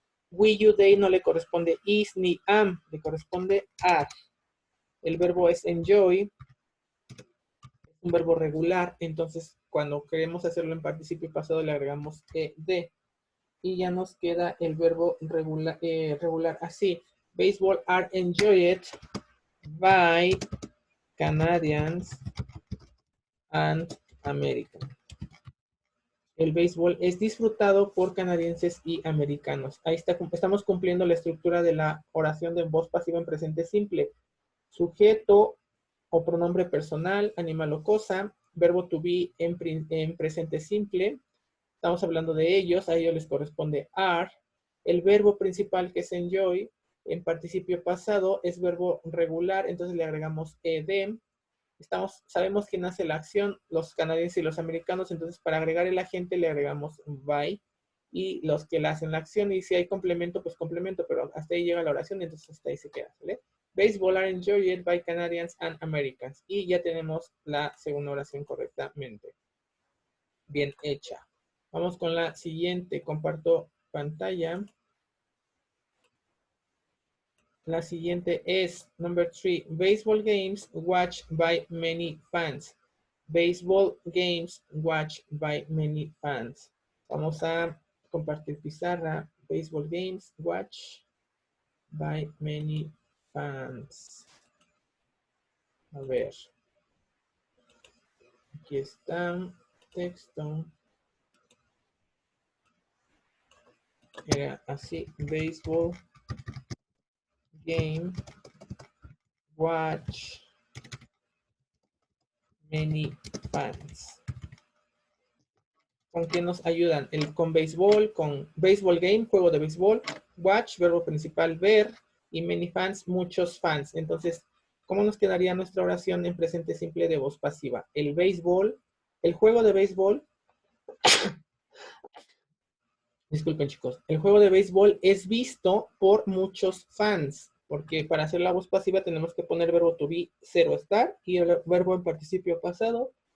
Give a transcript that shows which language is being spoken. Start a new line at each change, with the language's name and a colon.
English: We, you, they
Spanish: no le corresponde is ni am, le corresponde are. El verbo es enjoy, un verbo regular, entonces cuando queremos hacerlo en participio pasado le agregamos ed y ya nos queda el verbo regular así.
English: Baseball are enjoyed by Canadians and Americans.
Spanish: El béisbol es disfrutado por canadienses y americanos. Ahí está, estamos cumpliendo la estructura de la oración de voz pasiva en presente simple. Sujeto o pronombre personal, animal o cosa, verbo to be en presente simple. Estamos hablando de ellos, a ellos les corresponde are. El verbo principal que es enjoy, en participio pasado, es verbo regular, entonces le agregamos ed. Sabemos quién hace la acción, los canadienses y los americanos, entonces para agregar el agente le agregamos by y los que le hacen la acción, y si hay complemento, pues complemento, pero hasta ahí llega la oración, entonces hasta ahí se queda, ¿vale?
English: Baseball are enjoyed by Canadians and Americans.
Spanish: Y ya tenemos la segunda oración correctamente. Bien hecha. Vamos con la siguiente. Comparto pantalla. La siguiente es
English: number 3. Baseball games watched by many fans. Baseball games watched by many fans.
Spanish: Vamos a compartir pizarra.
English: Baseball games watched by many fans.
Spanish: A ver. Aquí está. Texto. Era así.
English: Baseball game watch many fans.
Spanish: ¿Con qué nos ayudan? Con béisbol, con
English: baseball game,
Spanish: juego de béisbol, watch, verbo principal, ver, y many fans, muchos fans. Entonces, ¿cómo nos quedaría nuestra oración en presente simple de voz pasiva? El béisbol, el juego de béisbol, disculpen chicos, el juego de béisbol es visto por muchos fans, porque para hacer la voz pasiva tenemos que poner verbo to be, 0 estar, y el verbo en participio pasado.